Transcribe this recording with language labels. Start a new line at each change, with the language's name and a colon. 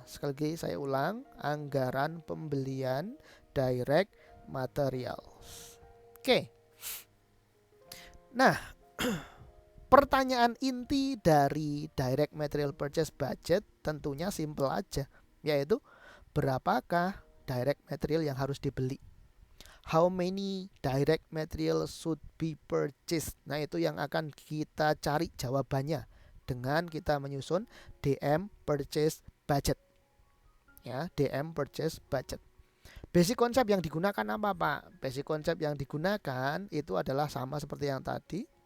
Indonesian: Sekali lagi saya ulang, anggaran pembelian direct materials. Oke. Nah, pertanyaan inti dari direct material purchase budget tentunya simple aja, yaitu berapakah direct material yang harus dibeli?
English: How many direct material should be purchased?
Indonesian: Nah, itu yang akan kita cari jawabannya dengan kita menyusun DM purchase budget. Ya, DM purchase budget. Basic konsep yang digunakan apa Pak? Basic konsep yang digunakan itu adalah sama seperti yang tadi.